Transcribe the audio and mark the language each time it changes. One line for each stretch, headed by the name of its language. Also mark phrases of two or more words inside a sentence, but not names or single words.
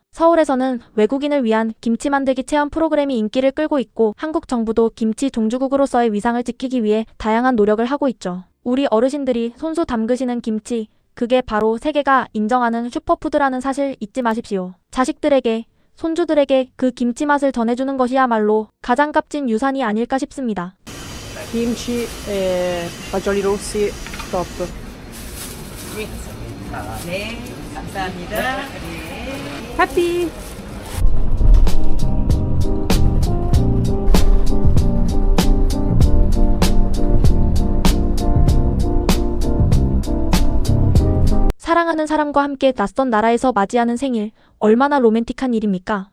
Korean: 서울에서는 외국인을 위한 김치 만들기 체험 프로그램이 인기를 끌고 있고 한국 정부도 김치 종주국으로서의 위상을 지키기 위해 다양한 노력을 하고 있죠. 우리 어르신들이 손수 담그시는 김치, 그게 바로 세계가 인정하는 슈퍼푸드라는 사실 잊지 마십시오. 자식들에게, 손주들에게 그 김치 맛을 전해주는 것이야말로 가장 값진 유산이 아닐까 싶습니다.
Italian: Kimchi e fagioli rossi, top.
Korean: 네, 감사합니다. 네. Happy! 사랑하는 사람과 함께 낯선 나라에서 맞이하는 생일, 얼마나 로맨틱한 일입니까?